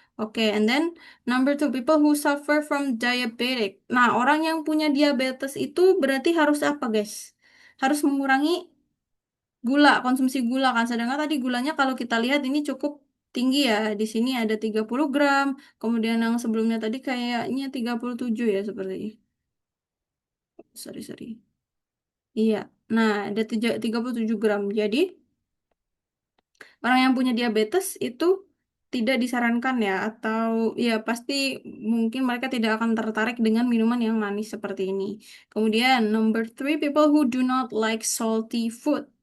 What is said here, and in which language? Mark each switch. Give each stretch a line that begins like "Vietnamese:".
English: Oke, and then number two, people who suffer from diabetic.
Indonesian: Nah, orang yang punya diabetes itu berarti harus apa, guys? Harus mengurangi gula, konsumsi gula kan. Sedangkan tadi gulanya kalau kita lihat ini cukup tinggi ya. Di sini ada 30 gram, kemudian yang sebelumnya tadi kayaknya 37 ya seperti ini. Sorry, sorry. Iya, nah ada 37 gram. Jadi orang yang punya diabetes itu tidak disarankan ya, atau ya pasti mungkin mereka tidak akan tertarik dengan minuman yang manis seperti ini.
English: Kemudian number three, people who do not like salty food.